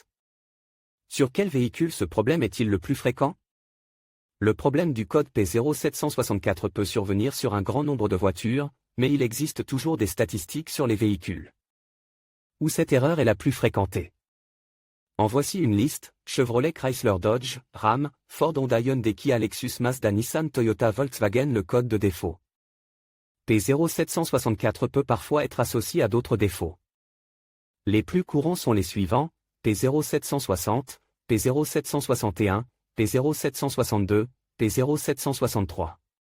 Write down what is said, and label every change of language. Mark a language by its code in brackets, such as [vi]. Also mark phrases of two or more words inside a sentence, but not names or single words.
[fr] Sur quel véhicule ce problème est-il le plus fréquent? Le problème du code P0764 peut survenir sur un grand nombre de voitures, mais il existe toujours des statistiques sur les véhicules où cette erreur est la plus fréquentée. En voici une liste: Chevrolet, Chrysler, Dodge, Ram, Ford, Honda, Hyundai, Kia, Lexus, Mazda, Nissan, Toyota, Volkswagen. Le code de défaut P0764 peut parfois être associé à d'autres défauts. Les plus courants sont les suivants: P0760, P0761, P0762, P0763.